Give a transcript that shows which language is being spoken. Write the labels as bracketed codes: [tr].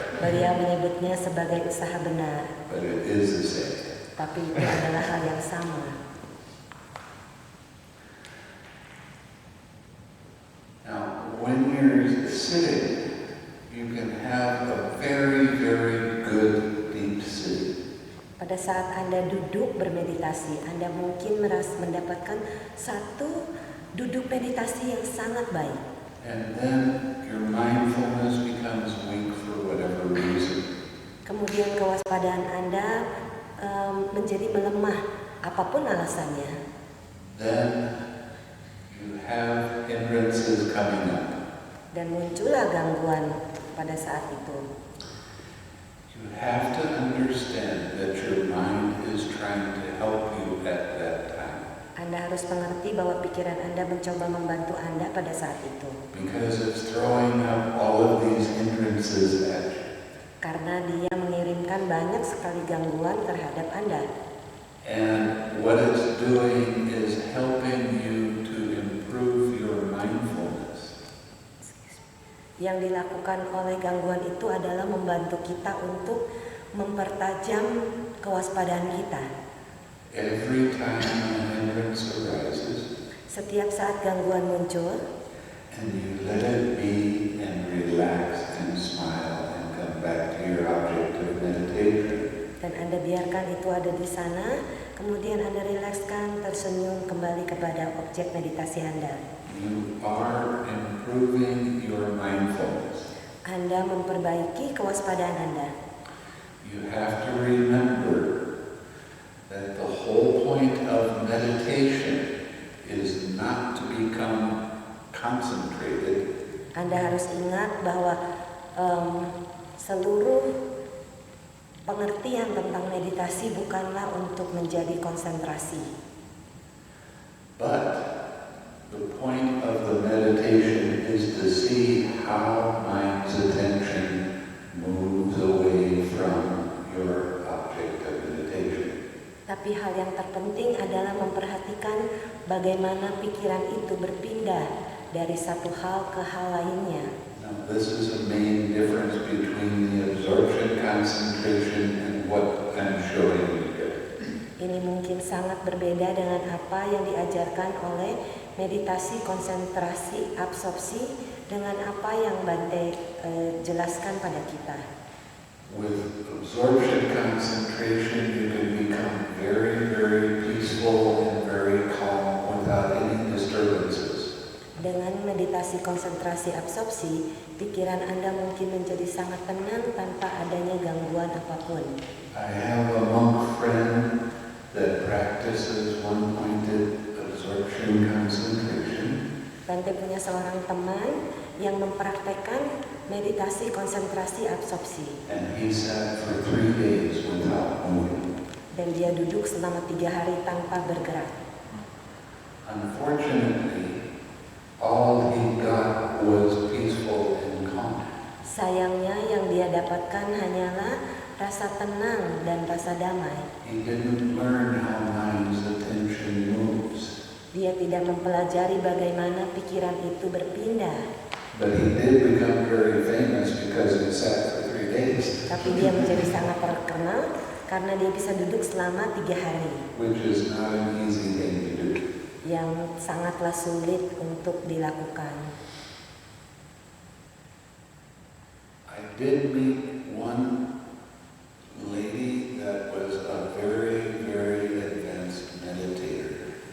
[id] Beliau menyebutnya sebagai usaha benar. [en] but it is the same. [id] Tapi itu adalah hal yang sama. [en] Now, when you're sitting, you can have a very, very good deep sitting. [id] Pada saat Anda duduk bermeditasi, Anda mungkin mendapatkan satu duduk meditasi yang sangat baik. [en] And then your mindfulness becomes weak for whatever reason. [id] Kemudian kewaspadaan Anda menjadi melemah, apapun alasannya. [en] Then you have hindrances coming up. [id] Dan muncullah gangguan pada saat itu. [en] You have to understand that your mind is trying to help you at that time. [id] Anda harus mengerti bahwa pikiran Anda mencoba membantu Anda pada saat itu. [en] Because it's throwing up all of these hindrances at you. [id] Karena dia mengirimkan banyak sekali gangguan terhadap Anda. [en] And what it's doing is helping you to improve your mindfulness. [id] Yang dilakukan oleh gangguan itu adalah membantu kita untuk mempertajam kewaspadaan kita. [en] Every time an hindrance arises, [id] Setiap saat gangguan muncul, [en] and you let it be and relax and smile and come back to your object of meditation, [id] dan Anda biarkan itu ada di sana, kemudian Anda rilekskan, tersenyum kembali kepada objek meditasi Anda. [en] you are improving your mindfulness. [id] Anda memperbaiki kewaspadaan Anda. [en] You have to remember that the whole point of meditation is not to become concentrated, [id] Anda harus ingat bahwa seluruh pengertian tentang meditasi bukanlah untuk menjadi konsentrasi. [en] but the point of the meditation is to see how mind's attention moves away from your object of meditation. [id] Tapi hal yang terpenting adalah memperhatikan bagaimana pikiran itu berpindah dari satu hal ke hal lainnya. [en] Now, this is a main difference between the absorption concentration and what I'm showing you here. [id] Ini mungkin sangat berbeda dengan apa yang diajarkan oleh meditasi konsentrasi absorpsi dengan apa yang Bante jelaskan pada kita. [en] With absorption concentration, you can become very, very peaceful and very calm without any disturbances. [id] Dengan meditasi konsentrasi absorpsi, pikiran Anda mungkin menjadi sangat tenang tanpa adanya gangguan apapun. [en] I have a monk friend that practices one-pointed absorption concentration, [id] Bante punya seorang teman yang mempraktekkan meditasi konsentrasi absorpsi. [en] and he sat for 3 days without moving. [id] Dan dia duduk selama 3 hari tanpa bergerak. [en] Unfortunately, all he got was peaceful and calm. [id] Sayangnya yang dia dapatkan hanyalah rasa tenang dan rasa damai. [en] He didn't learn how mind's attention moves, [id] Dia tidak mempelajari bagaimana pikiran itu berpindah. [en] but he did become very famous because he sat for 3 days, [id] Tapi dia menjadi sangat terkenal karena dia bisa duduk selama 3 hari. [en] which is not an easy thing to do. [id] Yang sangatlah sulit untuk dilakukan. [en] I did meet one lady that was a very, very advanced meditator.